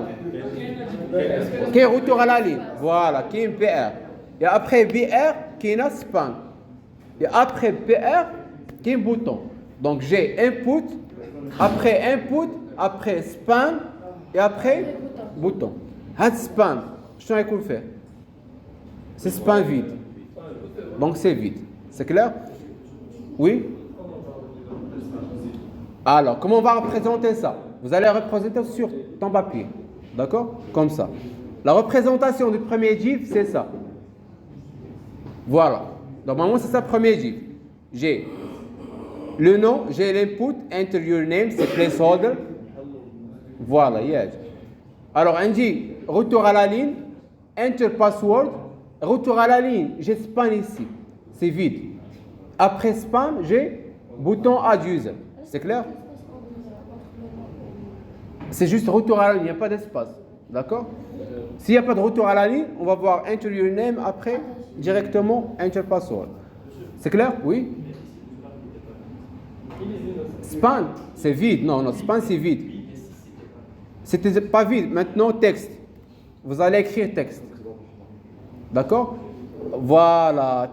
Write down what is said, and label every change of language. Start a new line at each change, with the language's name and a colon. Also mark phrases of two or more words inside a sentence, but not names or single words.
French: Qui est retour à la ligne. Voilà, qui est PR. Et après BR, qui est un span. Et après PR, qui est un bouton. Donc j'ai input, après span, et après bouton. Had span, je vais vous faire. C'est span vide. Donc c'est vide. C'est clair? Oui? Alors, comment on va représenter ça? Vous allez représenter sur ton papier. D'accord? Comme ça. La représentation du premier div, c'est ça. Voilà. Normalement, c'est ça le premier div. J'ai le nom, j'ai l'input,
English: enter your name,
French: c'est placeholder. Voilà, yes. Alors, on dit retour à la ligne,
English: enter password,
French: retour à la ligne, j'ai span ici, c'est vide. Après span, j'ai bouton
English: add user.
French: C'est clair? C'est juste retour à la ligne, il n'y a pas d'espace. D'accord? S'il n'y a pas de retour à la ligne, on va voir
English: enter your name,
French: après directement
English: enter password.
French: C'est clair? Oui? Span, c'est vide. Non, non, span, c'est vide. C'était pas vide. Maintenant, texte. Vous allez écrire texte. D'accord? Voilà.